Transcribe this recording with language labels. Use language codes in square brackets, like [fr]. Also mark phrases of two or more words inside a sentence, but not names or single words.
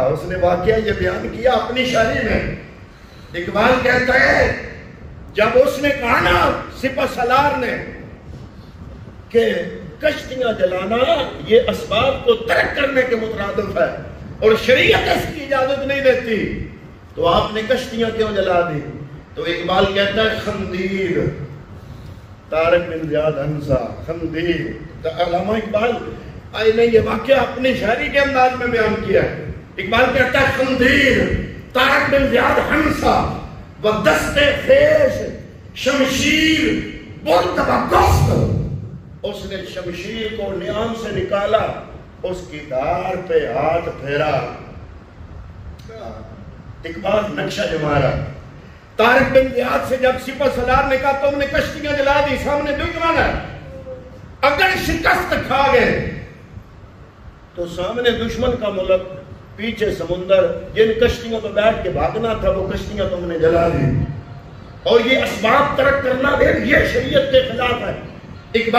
[ur] اس نے واقعہ یہ بیان کیا اپنی شاعری میں. اقبال کہتا ہے جب اس نے کہا نا سپہ سالار نے کہ کشتیاں جلانا یہ اسباب کو ترک کرنے کے مترادف ہے اور شریعت اس کی اجازت نہیں دیتی، تو آپ نے کشتیاں کیوں جلا دی؟ تو اقبال کہتا ہے خندیر. طارق بن زیاد ہنسا خندیر. علامہ اقبال آئے نے یہ واقعہ اپنی شاعری کے انداز میں بیان کیا ہے. اقبال کہتا ہے خندیر طارق بن زیاد ہنسا [fa] و دست خیش شمشیر برد و گفت. [ur] اس نے شمشیر کو نیام سے نکالا، اس کی دھار پہ ہاتھ پھیرا. اقبال نقشہ جما رہا. طارق بن زیاد سے جب سپہ سالار نے کہا تم نے کشتیاں جلا دی، سامنے دشمن ہے، اگر شکست کھا گئے تو سامنے دشمن کا ملک، پیچھے سمندر، جن کشتیوں پہ بیٹھ کے بھاگنا تھا وہ کشتیاں تم نے جلا دی، اور یہ اسباب ترک کرنا بھی یہ شریعت کے خلاف ہے.